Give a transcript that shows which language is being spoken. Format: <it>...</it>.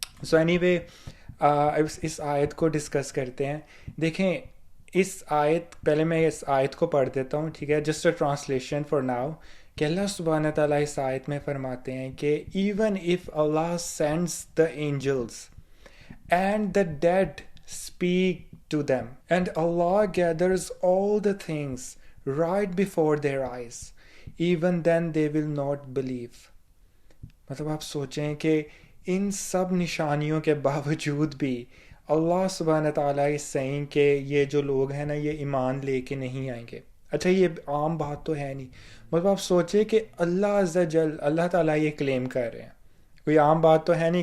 <en>So anyway,</en> <ur>اس آیت کو discuss کرتے ہیں. دیکھیں اس آیت، پہلے میں اس آیت کو پڑھ دیتا ہوں، ٹھیک ہے،</ur> <en>Just a translation for now.</en> <ur>کہ اللہ سبحانہ تعالیٰ اس آیت میں فرماتے ہیں کہ</ur> <en>even if Allah sends the angels and the dead speak to them, and Allah gathers all the things right before their eyes, even then they will not believe.</en> <ur>مطلب آپ سوچیں کہ ان سب نشانیوں کے باوجود بھی اللہ سبحانہ تعالیٰ اس سینگ کہ یہ جو لوگ ہیں نا یہ ایمان لے کے نہیں آئیں گے. اچھا، یہ عام بات تو ہے نہیں. مطلب آپ سوچیں کہ اللہ عز و جل، اللہ تعالیٰ یہ کلیم کر رہے ہیں، کوئی عام بات تو ہے نہیں.</ur>